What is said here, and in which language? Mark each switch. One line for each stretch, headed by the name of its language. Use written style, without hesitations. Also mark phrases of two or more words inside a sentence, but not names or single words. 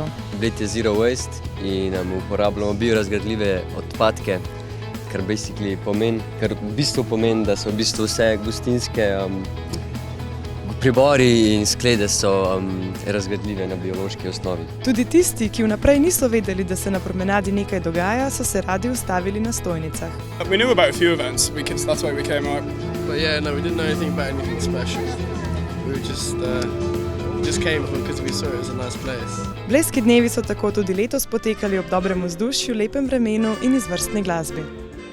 Slovenian: Bled je
English: Zero Waste
Slovenian: in uporabljamo biorazgradljive odpadke, kar v bistvu pomeni, da so v bistvu vse gostinske pribori in sklede so razgradljive na biološki osnovi. Tudi tisti, ki vnaprej niso vedeli, da se na promenadi nekaj dogaja, so se radi ustavili na stojnicah.
English: We knew about a few events, that's why we came out. But yeah, no, we didn't know anything about anything special. We just came because we saw it as a nice place.
Slovenian: Blejski dnevi so tako tudi letos potekali ob dobrem vzdušju, lepem vremenu in izvrstni glasbi.